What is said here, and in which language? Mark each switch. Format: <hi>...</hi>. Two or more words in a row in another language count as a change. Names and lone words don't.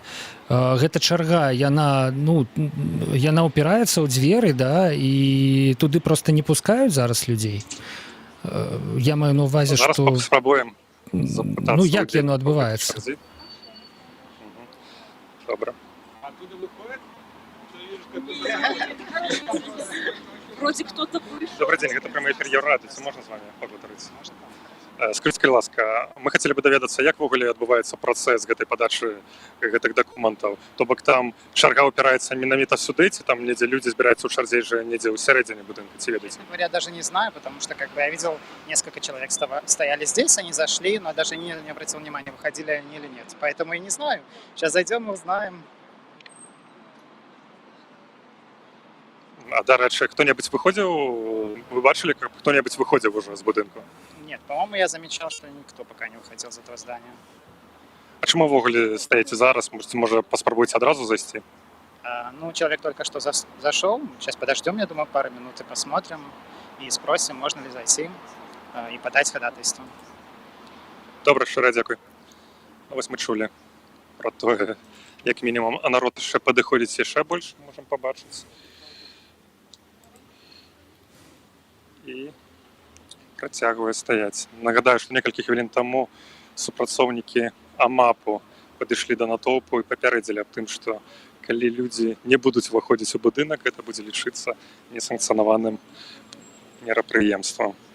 <be>Гэта чарга, яна ўпіраецца ў дзверы, да, і туды проста не пускаюць зараз людзей? Я маю на ўвазе, Зараз што... спрабуем запытацца. Ну, як людзей, яно хто адбываецца? хоча сходзіць. Мгм. Добра.</be> <ru>Оттуда выходит, ты видишь, как Вроде кто-то вышел.</ru> <be>Добрый день, гэта прямы эфір Еўрарады, ці можна з вами пагутарыць? Скажыце, калі ласка, мы хацелі бы даведацца, як ввогуле адбываецца працэс гэтай падачы гэтых дакументаў. То бок там чарга ўпіраецца менавіта сюды, ці там недзе людзі збіраюцца ў чарзе жа недзе ў сярэдзіне будынка, ці ведаеце?</be> <ru>Честно говоря, даже не знаю, потому что как бы я видел несколько человек стояли здесь, они зашли, но даже не обратил внимания, выходили они или нет. Поэтому и не знаю. Сейчас зайдем и узнаем.</ru> <be>А дарэчы, хто-небудзь выходзіў, вы бачылі, каб хто-небудзь выходзіў ужо з будынку?</be> <ru>Нет, по-моему, я замечал, что никто пока не уходил из этого здания.</ru> <be>А чаму ўвогуле стаеце зараз? Можа, паспрабуеце адразу зайсці?</be> <ru>Ну, человек только что зашел. Сейчас подождем, я думаю, пару минут и посмотрим. И спросим, можно ли зайти и подать ходатайство.</ru> <be>Добра, шчыра дзякуй. Вось мы чулі пра тое, як мінімум, а народ яшчэ падыходзіць яшчэ больш, можам пабачыць. І працягвае стаяць. Нагадаю, што некалькі хвілін таму супрацоўнікі АМАПу падышлі да натоўпу і папярэдзілі аб тым, што калі людзі не будуць уваходзіць у будынак, гэта будзе лічыцца несанкцыянаваным мерапрыемствам.</be>